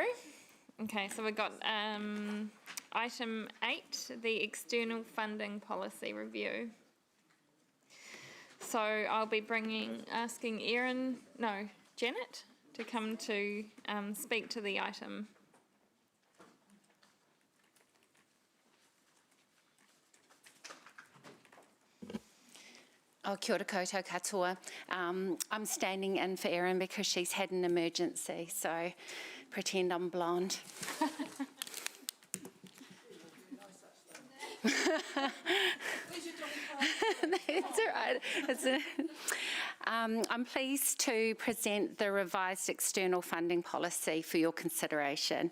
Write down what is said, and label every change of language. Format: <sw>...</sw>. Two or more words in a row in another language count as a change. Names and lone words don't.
<en>Okay, so we've got item 8, the external funding policy review. So I'll be asking Janet to come to speak to the item.</en> <mi>Oh, kia ora koutou katoa.</mi> <en>I'm standing in for Erin because she's had an emergency, so pretend I'm blonde. That's all right. I'm pleased to present the revised external funding policy for your consideration.</en>